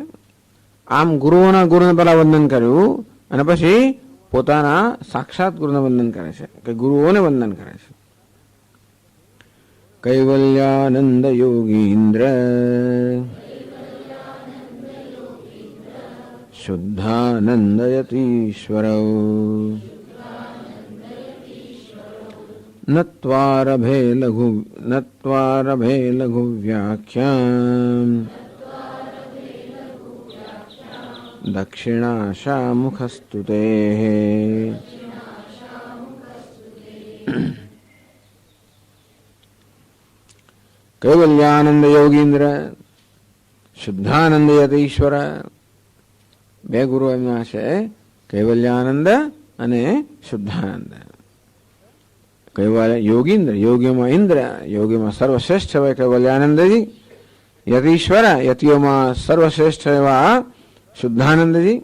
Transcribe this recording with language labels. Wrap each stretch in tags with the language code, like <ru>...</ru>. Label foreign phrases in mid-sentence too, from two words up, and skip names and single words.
<gu>આમ ગુરુઓના ગુરુને પહેલા વંદન કર્યું અને પછી પોતાના સાક્ષાત ગુરુને વંદન કરે છે, કે ગુરુઓને વંદન કરે છે.</gu> <sa>કૈવલ્યાનંદ યોગીન્દ્ર શુદ્ધાનંદયતીશ્વર नत्वारभे लघु व्याख्याम् दक्षिणाशामुखस्तुतेः। कैवल्यानंद योगींद्र,</sa> <gu>શુદ્ધાનંદ યતીશ્વર, બે ગુરુ એમના છે, કૈવલ્યાનંદ અને શુદ્ધાનંદ. કૈવલ્ય યોગીન્દ્ર, યોગીમાં ઇન્દ્ર, યોગીમાં સર્વશ્રેષ્ઠ હોય કૈવલ્યાનંદજી. યતીશ્વર, યતિઓમાં સર્વશ્રેષ્ઠ એવા શુદ્ધાનંદજી.</gu>